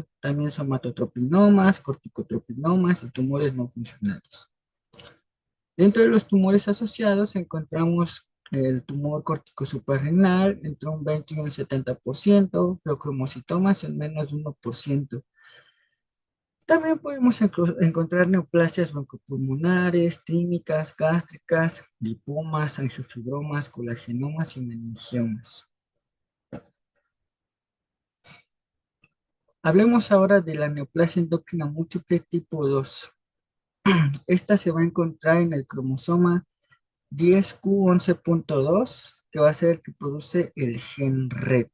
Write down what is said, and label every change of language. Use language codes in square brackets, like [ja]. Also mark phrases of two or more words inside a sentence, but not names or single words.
[es] También somatotropinomas, corticotropinomas y tumores no funcionales. Dentro de los tumores asociados encontramos el tumor córtico suprarrenal entre un 20 y un 70%, feocromocitomas en menos de 1%. También podemos encontrar neoplasias broncopulmonares, tímicas, gástricas, lipomas, angiofibromas, colagenomas y meningiomas. Hablemos ahora de la neoplasia endocrina múltiple tipo 2. Esta se va a encontrar en el cromosoma 10q11.2, que va a ser el que produce el gen RET.